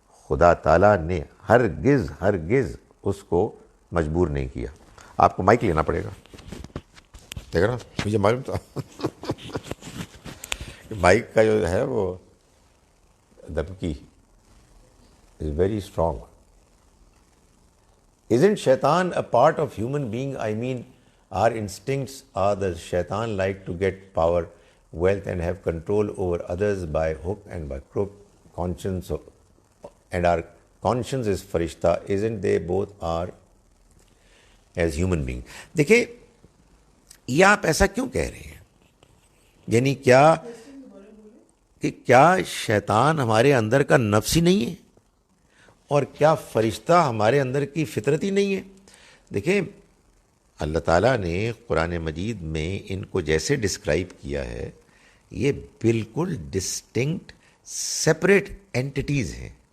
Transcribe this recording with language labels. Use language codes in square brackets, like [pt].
[ur] خدا تعالیٰ نے ہرگز اس کو مجبور نہیں کیا. آپ کو مائک لینا پڑے گا، دیکھ رہا مجھے معلوم تھا مائک کا جو ہے وہ دھمکی [en] Is very strong. Isn't shaitan a part of human being? I mean, our instincts are the shaitan like to get power, wealth and have control over others by hook and by crook, conscience and our conscience is farishta, isn't they both are as human being. [ur] دیکھیں یہ آپ ایسا کیوں کہہ رہے ہیں؟ یعنی کیا شیطان ہمارے اندر کا نفس ہی نہیں ہے؟ اور کیا فرشتہ ہمارے اندر کی فطرت ہی نہیں ہے؟ دیکھیں اللہ تعالیٰ نے قرآن مجید میں ان کو جیسے ڈسکرائب کیا ہے، یہ بالکل ڈسٹنکٹ سیپریٹ اینٹیٹیز ہیں.